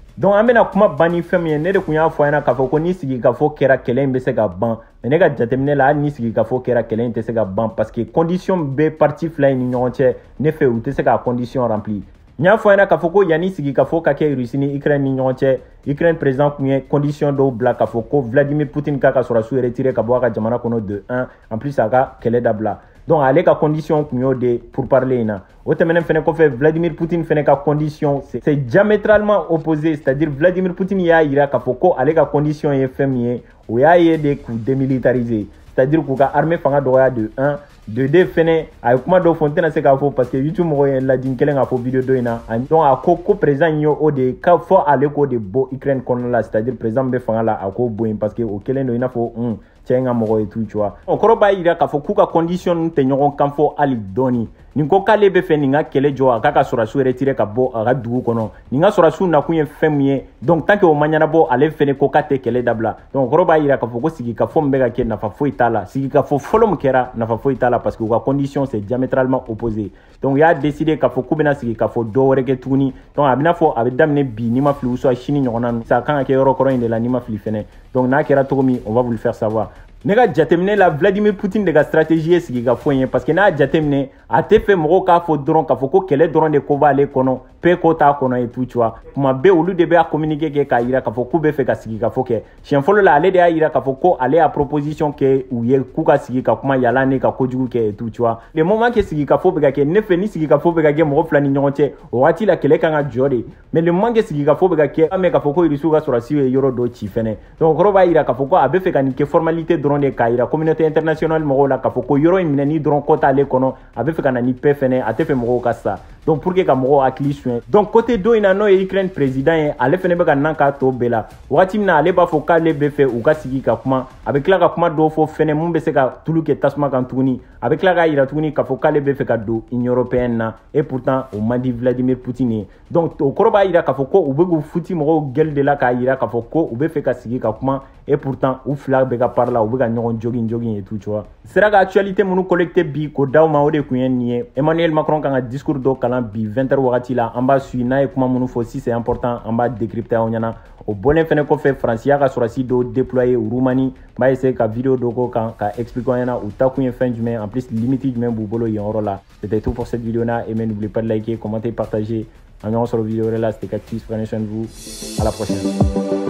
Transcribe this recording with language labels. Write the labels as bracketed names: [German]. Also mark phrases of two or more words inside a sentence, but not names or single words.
[Bambara] Donc an bɛna kuma ban ni fɛn min ye ne de kun y'a fɔ a ɲɛna k'a fɔ ko ni sigikafɔ kɛra kɛlɛ in bɛ se ka ban mais ne ka jateminɛ la hali ni sigikafɔ kɛra kɛlɛ in tɛ se ka ban [French] parce que [Bambara] condition bɛ parti fila in ni ɲɔgɔn cɛ ne fɛ u tɛ se ka [French] condition remplir. [Bambara] N y'a fɔ a ɲɛna k'a fɔ ko yanni sigikafɔ ka kɛ Russie ni Ukraine ni ɲɔgɔn cɛ Ukraine président kun ye condition dɔw bila k'a fɔ ko Vladimir Poutine k'a ka sɔrɔdasiw retirer ka bɔ a ka jamana kɔnɔ de 1 [French] en plus [Bambara] a ka kɛlɛ dabila. Donc ale ka condition kun y'o de [French] pour parler [Bambara] in na o tɛmɛnen fɛnɛ kɔfɛ Vladimir Poutine fɛnɛ ka [French] condition c'est diamétralement opposé c'est-à-dire [Bambara] Vladimir Poutine y'a yira k'a fɔ ko ale ka condition ye fɛn min ye o y'a ye de k'u démilitariser [French] c'est-à-dire [Bambara] k'u ka armée fanga dɔgɔya de 1 de 2 fɛnɛ a ye kuma dɔ fɔ n tɛna se k'a fɔ [French] parce que [Bambara] YouTube mɔgɔ ye lajin kelen k'a fɔ video dɔ in na donc a ko président in y'o de ka fɔ ale k'o de bɔ Ukraine kɔnɔna la c'est-à-dire président bɛ fanga la a k'o bɔ yen [French] parce que [Bambara] o kelen don i n'a fɔ cɛ in ka mɔgɔ ye [French] tout tu vois [Bambara] o kɔrɔ b'a yira k'a fɔ k'u ka condition ninnu tɛ ɲɔgɔn kan fɔ hali dɔɔni nin ko k'ale bɛ fɛ nin ka kɛlɛ jɔ a k'a ka sɔrɔdasiw retirer ka bɔ a ka dugu kɔnɔ nin ka sɔrɔdasiw nakun ye fɛn min ye [French] donc tant que [Bambara] o ma ɲɛnabɔ ale fɛnɛ ko k'a tɛ kɛlɛ dabila donc o kɔrɔ b'a yira k'a fɔ ko sigikafɔ min bɛ ka kɛ nafa foyi t'a la sigikafɔ fɔlɔ min kɛra nafa foyi t'a la [French] parce que [Bambara] u ka [French] condition c'est diamétralement opposé [Bambara] donc u y'a décidé k'a fɔ k'u bɛna sigikafɔ dɔ wɛrɛ kɛ tuguni donc a bɛna fɔ a bɛ daminɛ bi n'i ma fili soit sini ɲɔgɔnna ninnu ça kan ka kɛ yɔrɔ kɔrɔ in de la n'i ma fili fɛnɛ donc n'a kɛra cogo min [French] on va vous le faire savoir. [Bambara] Ne ka jateminɛ la Vladimir Poutine de ka stratégie ye sigikafɔ in ye [French] parce que [Bambara] n'a jateminɛ a tɛ fɛ mɔgɔw k'a fɔ dɔrɔn k'a fɔ ko kɛlɛ dɔrɔn de ko b'ale kɔnɔ pe ko t'a kɔnɔ [French] et tout tu vois [Bambara] tuma bɛɛ olu de bɛ a communiquer kɛ k'a yira k'a fɔ k'u bɛ fɛ ka sigikafɔ kɛ siɲɛ fɔlɔ la ale de y'a yira k'a fɔ ko ale y'a proposition kɛ u ye k'u ka sigi ka kuma yala ne ka kojugu kɛ [French] et tout tu vois le moment que [Bambara] sigikafɔ bɛ ka kɛ ne fɛ ni sigikafɔ bɛ ka kɛ mɔgɔ fila ni ɲɔgɔn cɛ o waati la kɛlɛ kan ka jɔ de [French] mais le moment que [Bambara] sigikafɔ bɛ ka kɛ an bɛ k'a fɔ ko Rusiw ka sɔrɔdasiw ye yɔrɔ dɔ ci fɛnɛ donc o kɔrɔ b'a yira k'a fɔ ko a bɛ fɛ ka nin kɛ formalité dɔrɔn de k'a yira [French] communauté internationale [Bambara] mɔgɔw la k'a fɔ ko yɔrɔ in minɛni dɔrɔn kɔ t'ale kɔnɔ a bɛ fɛ ka na ni paix fɛnɛ a tɛ fɛ mɔgɔw ka sa [French] donc pour que [Bambara] ka mɔgɔw hakili suɲɛ donc côté dɔ in na n'o ye Ukraine président ye ale fɛnɛ bɛ ka nan k'a tɔ bɛɛ la wagati min na ale b'a fɔ k'ale bɛ fɛ u ka sigi ka kuma a bɛ tila ka kuma dɔw fɔ fɛnɛ mun bɛ se ka tulu kɛ tasuma kan tuguni a bɛ tila k'a yira tuguni k'a fɔ k'ale bɛ fɛ ka don Union européenne na [French] et pourtant [Bambara] o man di Vladimir Poutine ye donc o kɔrɔ b'a yira k'a fɔ ko u bɛ k'u futi mɔgɔw gɛl de la k'a yira k'a fɔ ko u bɛ fɛ ka sigi ka kuma [French] et pourtant [Bambara] u fila bɛ ka parler la u bɛ ka ɲɔgɔn jogging [French] et tout tu vois [Bambara] sera ka actualité minnu collecté bi k'o d'aw ma o de kun ye nin ye Emmanuel Macron kan ka discours dɔ kalan bi 20h wagati la an b'a suit n'a ye kuma minnu fɔ [French] si c'est important [Bambara] an b'a décrypter aw ɲɛna o bɔlen fɛnɛ kɔfɛ France y'a ka sɔrɔdasi dɔ déployer Roumanie n b'a essayer ka vidéo dɔ k'o kan ka expliquer aw ɲɛna u ta kun ye fɛn jumɛn [French] en plus limite [Bambara] jumɛn b'u bolo yen yɔrɔ la [French] c'était tout pour cette vidéo là et n'oubliez pas de liker commenter partager [Bambara] an ɲɔgɔn sɔrɔ vidéo wɛrɛ la [French] c'était Cactus prenez soin de vous à la prochaine.